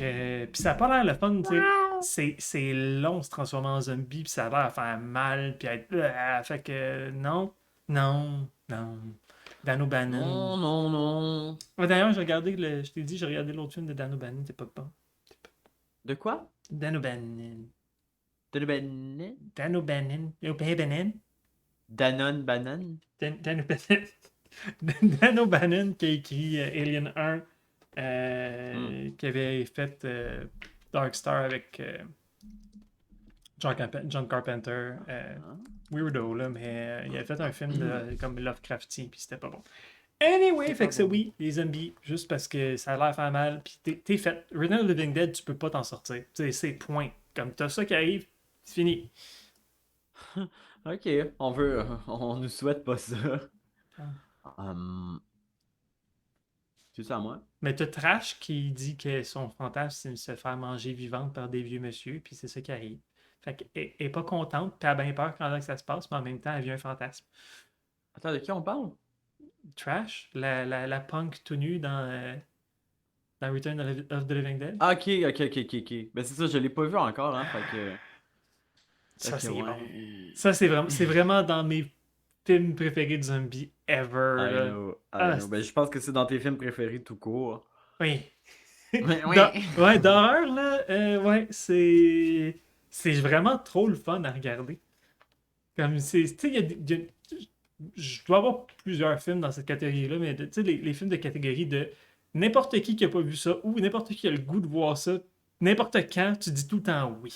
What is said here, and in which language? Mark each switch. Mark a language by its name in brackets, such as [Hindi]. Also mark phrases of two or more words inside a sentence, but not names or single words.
[French] Puis ça a pas l'air le fun, tu sais. C'est long se transformer en zombie, puis ça a l'air à faire mal, puis à être. Fait que non, non, non. Dan O'Bannon. Non, non, non. Ouais, d'ailleurs, j'ai regardé je t'ai dit, j'ai regardé l'autre film de Dan O'Bannon, c'est pas bon. De quoi? Dan O'Bannon. De ben... Dan O'Bannon. O'Bannon. Danone banane? Dan O'Bannon. Dan O'Bannon qui a écrit Alien 1, qui avait fait Dark Star avec John Carpenter. Weirdo, là, mais il a fait un film comme Lovecraftien, puis c'était pas bon. Anyway, fait que c'est oui, les zombies, juste parce que ça a l'air faire mal, puis t'es fait. Return of the Living Dead, tu peux pas t'en sortir. C'est point. Comme t'as ça qui arrive, c'est fini. Ok, on nous souhaite pas ça. Hum, c'est ça à moi? Mais t'as Trash qui dit que son fantasme, c'est de se faire manger vivante par des vieux monsieur, puis c'est ça qui arrive. Fait qu'elle est pas contente, puis elle a bien peur quand ça se passe, mais en même temps, elle vit un fantasme. Attends, de qui on parle? Trash, la punk tout nue dans Return of the Living Dead. Ah, ok. Ben c'est ça, je l'ai pas vu encore, hein, fait Ça, que c'est bon. ouais. Ça, c'est vraiment dans mes films préférés de zombies ever. [English] I [French] Là. [English] know, I [French] Ah, [English] know. [French] Ben je pense que c'est dans tes films préférés tout court. oui. Ouais, ouais. Ouais, d'horreur, là, ouais, c'est vraiment trop le fun à regarder. Comme c'est. Tu sais, je dois avoir plusieurs films dans cette catégorie-là, mais tu sais, les films de catégorie de n'importe qui a pas vu ça ou n'importe qui a le goût de voir ça, n'importe quand, tu dis tout le temps oui.